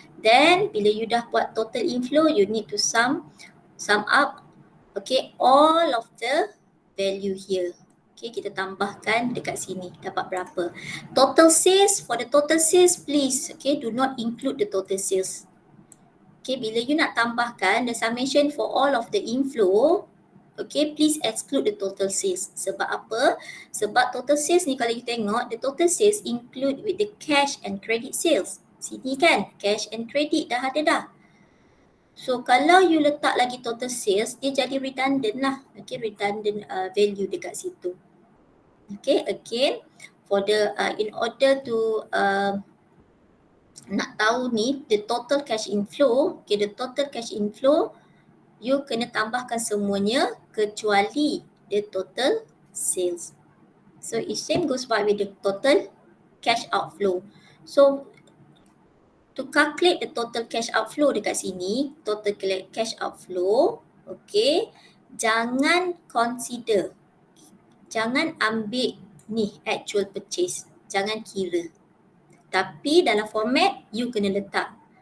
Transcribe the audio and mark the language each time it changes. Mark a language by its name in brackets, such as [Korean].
[English] Then bila you [Malay] dah buat [English] total inflow, you need to sum up, okay, all of the value here. [Malay] Okay, kita tambahkan dekat sini dapat berapa. [English] Total sales, for the total sales please, okay, do not include the total sales. Okay, bila you nak tambahkan the summation for all of the inflow, okay, please exclude the total sales. [Malay] Sebab apa? [English] Sebab total sales ni [Malay] kalau you tengok, [English] the total sales include with the cash and credit sales. [Malay] Sini kan, cash and credit dah ada dah. So kalau you letak lagi total sales, dia jadi redundant lah. [English] Okay, redundant value dekat situ. Okay, again, for the in order to [Malay] nak tahu ni, [English] the total cash inflow, okay, the total cash inflow, [Malay] you kena tambahkan semuanya kecuali [English] the total sales. So it same goes by with the total cash outflow. So to calculate the total cash outflow [Malay] dekat sini, [English] total cash outflow, okay, jangan consider [Malay] jangan ambil ni [English] actual purchase. [Malay] Jangan kira. Tapi dalam format, you kena letak.